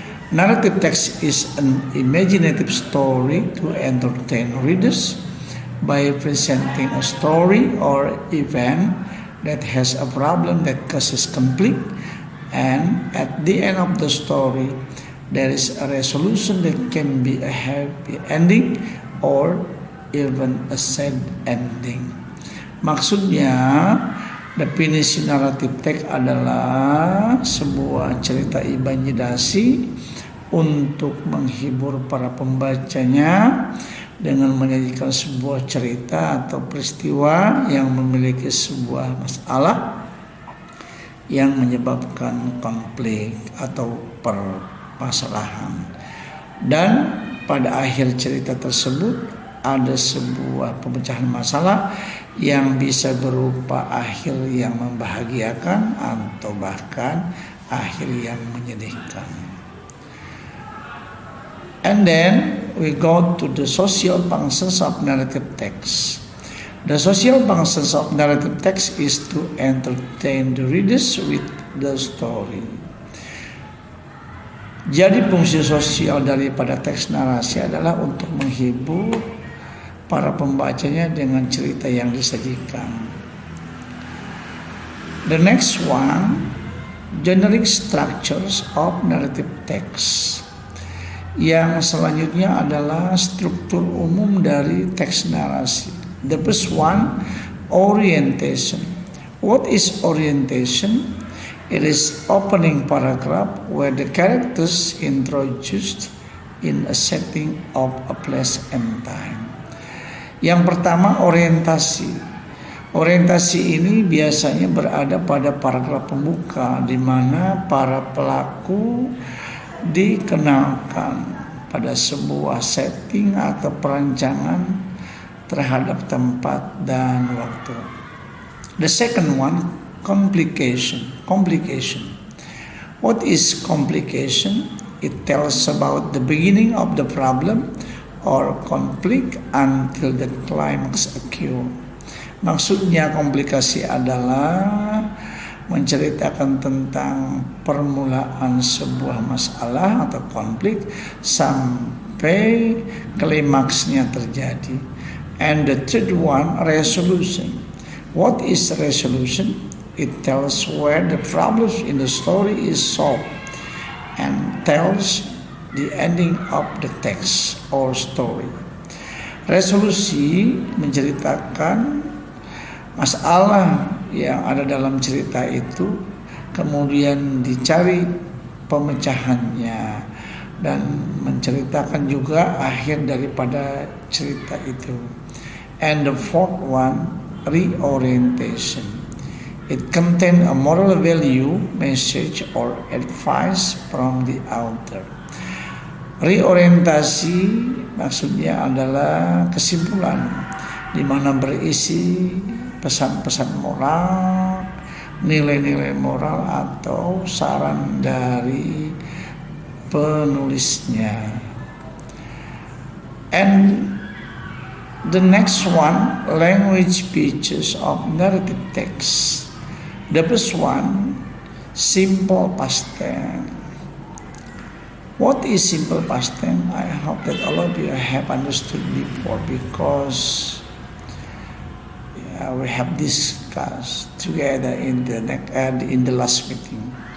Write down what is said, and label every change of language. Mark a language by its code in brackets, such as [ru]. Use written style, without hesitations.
[en] Narrative text is an imaginative story to entertain readers by presenting a story or event that has a problem that causes conflict, and at the end of the story there is a resolution that can be a happy ending or even a sad ending. [id] Maksudnya, definisi naratif teks adalah sebuah cerita imajinasi untuk menghibur para pembacanya dengan menyajikan sebuah cerita atau peristiwa yang memiliki sebuah masalah yang menyebabkan konflik atau permasalahan. Dan pada akhir cerita tersebut ada sebuah pemecahan masalah yang bisa berupa akhir yang membahagiakan atau bahkan akhir yang menyedihkan. [en] And then we go to the social functions of narrative text. The social functions of narrative text is to entertain the readers with the story. [id] Jadi fungsi sosial daripada teks narasi adalah untuk menghibur para pembacanya dengan cerita yang disajikan. [en] The next one, generic structures of narrative text. [id] Yang selanjutnya adalah struktur umum dari teks narasi. [en] The first one, orientation. What is orientation? It is opening paragraph where the characters introduced in a setting of a place and time. [id] Yang pertama, orientasi. Orientasi ini biasanya berada pada paragraf pembuka di mana para pelaku dikenalkan pada sebuah setting atau perancangan terhadap tempat dan waktu. [en] The second one, complication. What is complication? It tells about the beginning of the problem or conflict until the climax occur. [id] Maksudnya komplikasi adalah menceritakan tentang permulaan sebuah masalah atau konflik sampai klimaksnya terjadi. [en] And the third one, resolution. What is resolution? It tells where the problems in the story is solved and tells the ending of the text or story. [id] Resolusi menceritakan masalah yang ada dalam cerita itu, kemudian dicari pemecahannya dan menceritakan juga akhir daripada cerita itu. [en] And the fourth one, reorientation. It contains a moral value, message or advice from the author. [id] Reorientasi maksudnya adalah kesimpulan di mana berisi pesan-pesan moral, nilai-nilai moral atau saran dari penulisnya. And [en] The next one, language features of narrative text. The first one, simple past tense. What is simple past tense? I hope that all of you have understood before, because we have discussed together in the last meeting.